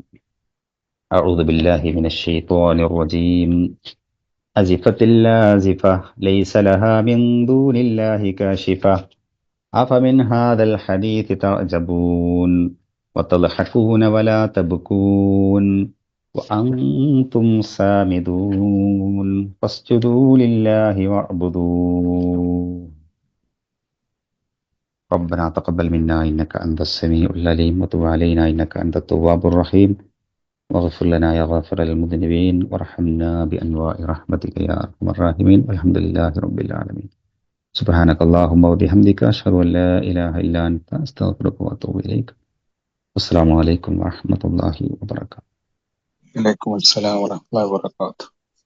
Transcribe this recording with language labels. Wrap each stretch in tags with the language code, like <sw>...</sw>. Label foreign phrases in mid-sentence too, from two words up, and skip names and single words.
<ar>أعوذ بالله من الشيطان الرجيم. أزفت الآزفة ليس لها من دون الله كاشفة أفمن هذا الحديث تعجبون وتضحكون ولا تبكون وأنتم سامدون فاسجدوا لله واعبدوا ربنا تقبل منا إنك أنت السميع العليم وتب علينا إنك أنت التواب الرحيم واغفر لنا يا غافر المذنبين وارحمنا بأنواع رحمتك يا أرحم الراحمين والحمد لله رب العالمين. سبحانك اللهم وبحمدك أشهد أن لا إله إلا أنت أستغفرك وأتوب إليك. السلام عليكم ورحمة الله وبركاته. وعليكم السلام ورحمة الله وبركاته.</ar>